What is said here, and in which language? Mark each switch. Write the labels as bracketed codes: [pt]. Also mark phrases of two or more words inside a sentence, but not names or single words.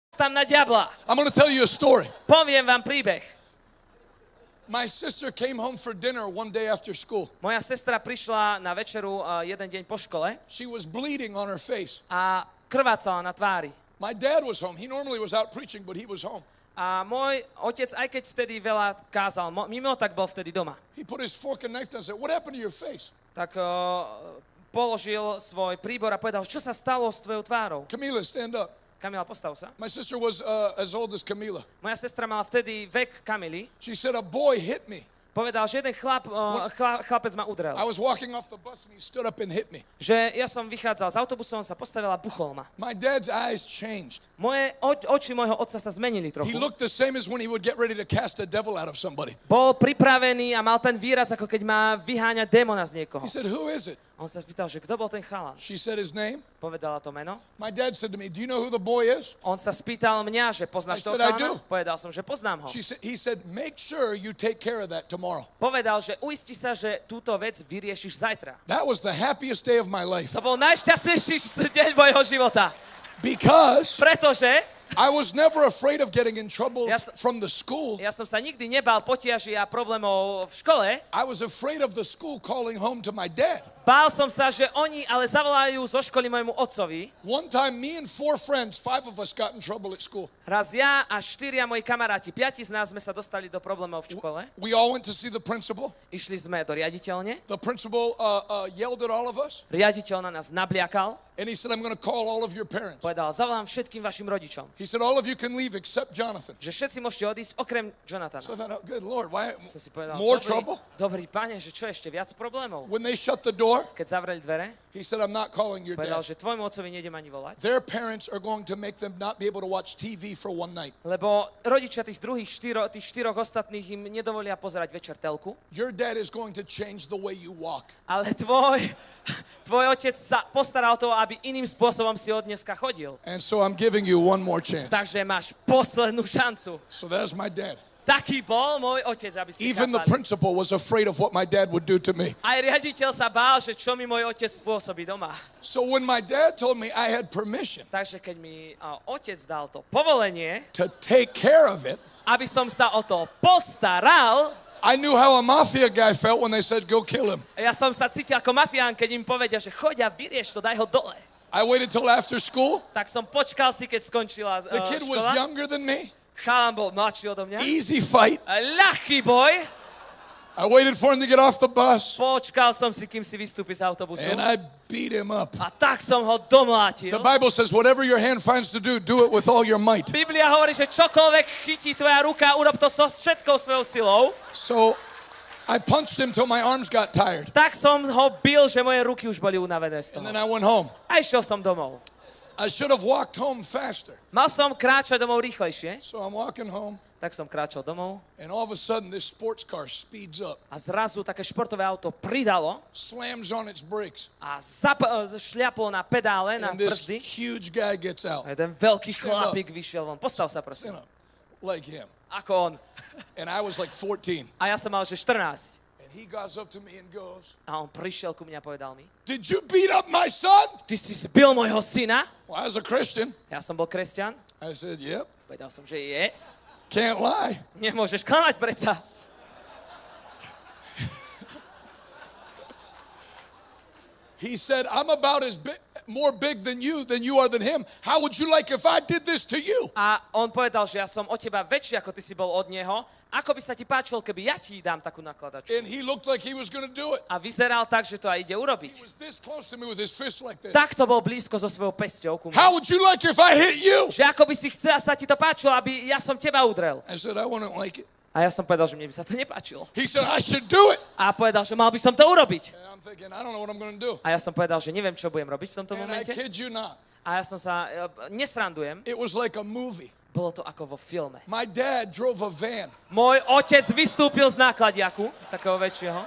[sk] tam na diabla. [en] I'm going to tell you a story. [sk] Poviem vám príbeh. [en] My sister came home for dinner one day after school. [sk] Moja sestra prišla na večeru jeden deň po škole [en] She was bleeding on her face. [sk] a krvácala na tvári. [en] My dad was home. He normally was out preaching, but he was home. [sk] A môj otec, aj keď vtedy veľa kázal, mimo tak bol vtedy doma. [en] He put his fork and knife down and said, "What happened to your face?" [sk] Tak položil svoj príbor a povedal, čo sa stalo s tvojou tvárou. [en] Camila, stand up. [sk] Kamila, postav sa. [en] My sister was as old as Camila. [sk] Moja sestra mala vtedy vek Kamily. [en] She said, "A boy hit me. [sk] Povedal, že jeden chlapec ma udrel. [en] I was walking off the bus and he stood up and hit me." [sk] Že ja som vychádzal z autobusu, on sa postavil a buchol ma. [en] My dad's eyes changed. [sk] Oči môjho otca sa zmenili trochu. [en] He looked the same as when he would get ready to cast a devil out of somebody. [sk] Bol pripravený a mal ten výraz, ako keď má vyháňať démona z niekoho. [en] He said, "Who is it?" [sk] On sa spýtal, že kto bol ten chalan. [en] She said his name. [sk] Povedala to meno. [en] My dad said to me, "Do you know who the boy is?" [sk] On sa spýtal mňa, že poznáš [en] I [sk] toho [en] said, "I [sk] chalana? [en] do." [sk] Povedal som, že poznám ho. [en] He said, "Make sure you take care of that tomorrow." [sk] Povedal, že uisti sa, že túto vec vyriešiš zajtra. [en] That was the happiest day of my life. [sk] To bol najšťastnejší deň mojho života. [en] Because [sk] Pretože [en] I was never afraid of getting in trouble Yes. from the school. [sk] ja som sa nikdy nebal potiaží a problémov v škole. [en] I was afraid of the school calling home to my dad. [sk] Bál som sa, že oni ale zavolajú zo školy môjmu otcovi. [en] One time, me and 4 friends, 5 of us got in trouble at school. [sk] Raz ja a 4 moji kamaráti, 5 z nás sme sa dostali do problémov v škole. [en] We all went to see the principal. [sk] Išli sme do riaditeľne. [en] The principal yelled at all of us, [sk] Riaditeľ na nás nabliakal. [en] and he said, "I'm going to call all of your parents." [sk] Povedal, zavolám všetkým vašim rodičom. [en] He said, "All of you can leave except Jonathan." [sk] Že všetci môžete odísť, okrem Jonathana. [en] So I thought, "Oh, good Lord, why [sk] Som si povedal, [en] more trouble?" [sk] dobrý pane, že čo ešte viac problémov. [en] When they shut the door, [sk] Keď zavreli dvere, [en] he said, "I'm not calling your [sk] povedal, [en] dad. [sk] že tvojmu otcovi nejdem ani volať. [en] Their parents are going to make them not be able to watch TV for one night. [sk] Lebo rodičia tých štyroch ostatných im nedovolia pozerať večer telku. [en] Your dad is going to change the way you walk." [sk] Ale tvoj otec sa postaral o to, aby iným spôsobom si od dneska chodil. [en] And so I'm giving you one more chance. [sk] Takže máš poslednú šancu. [en] So that's my dad. [sk] Taký bol môj otec, aby si [en] Even the [sk] chápali. [en] principal was afraid of what my dad would do to me. [sk] Aj riaditeľ sa bál, že čo mi môj otec spôsobí doma. [en] So when my dad told me I had permission [sk] Takže keď mi otec dal to povolenie, [en] to take care of it, [sk] aby som sa o to postaral, [en] I knew how a mafia guy felt when they said, "Go kill him." [sk] ja som sa cítil ako mafián, keď im povedia, že choď a vyrieš to, daj ho dole. [en] I waited till after school. [sk] Tak som počkal si, keď skončila [en] The kid was [sk] škola. [en] younger than me. [sk] Chalan bol mladší odo mňa. [en] Easy fight. [sk] Ľahký boj. [en] I waited for him to get off the bus, [sk] Počkal som si, kým si vystúpi z autobusu. [en] and I beat him up. [sk] A tak som ho domlátil. [en] The Bible says, "Whatever your hand finds to do, do it with all your might." [sk] Biblia hovorí, že čokoľvek chytí tvoja ruka, urob to so všetkou svojou silou. [en] So I punched him till my arms got tired, [sk] Tak som ho bil, že moje ruky už boli unavené z [en] and [sk] toho. [en] then I went home. [sk] A išiel som domov. [en] I should have walked home faster. [sk] Mal som kráčať domov rýchlejšie, [en] So I'm walking home, [sk] tak som kráčal domov [en] and all of a sudden this sports car speeds up, [sk] a zrazu také športové auto pridalo [en] slams on its brakes, [sk] a šliaplo na pedále, na [en] and this [sk] brzdy. [en] huge guy gets out. [sk] A jeden veľký [en] Stand up. [sk] chlapík vyšiel von. Postav sa, prosím. [en] Stand up, like him. [sk] Ako on. [en] And I was like 14. [sk] A ja som mal, že 14. [en] And he goes up to me and goes, [sk] A on prišiel ku mne a povedal mi, [en] "Did you beat up my son?" [sk] ty si zbil môjho syna? [en] Well, I was a Christian. [sk] Ja som bol kresťan. [en] I said, "Yep, [sk] Povedal som, že yes. [en] can't lie." [sk] Nemôžeš klamať predsa. [en] He said, "I'm about as more big than you are than him. How would you like if I did this to you?" [sk] A on povedal, že ja som od teba väčší, ako ty si bol od neho. Ako by sa ti páčilo, keby ja ti dám takú nakladačku? [en] And he looked like he was going to do it. [sk] A vyzeral tak, že to aj ide [en] He [sk] urobiť. [en] was this close to me with his fist like this. [sk] Takto bol blízko so svojou pesťou ku mne. [en] How would you like if I hit you? [sk] Že ako by si chcel, sa ti to páčilo, aby ja som teba udrel. [en] I said, "I wouldn't like it." [sk] A ja som povedal, že mne by sa to nepáčilo. [en] He said, "I should do it." [sk] A povedal, že mal by som to urobiť. [en] And I'm thinking, I don't know what I'm going to do. [sk] A ja som povedal, že neviem, čo budem robiť v tomto [en] And I [sk] momente. [en] kid you not, [sk] A ja som sa, nesrandujem, [en] it was like a movie. [sk] bolo to ako vo filme. [en] My dad drove a van. [sk] Môj otec vystúpil z nákladiaku, z takého väčšieho,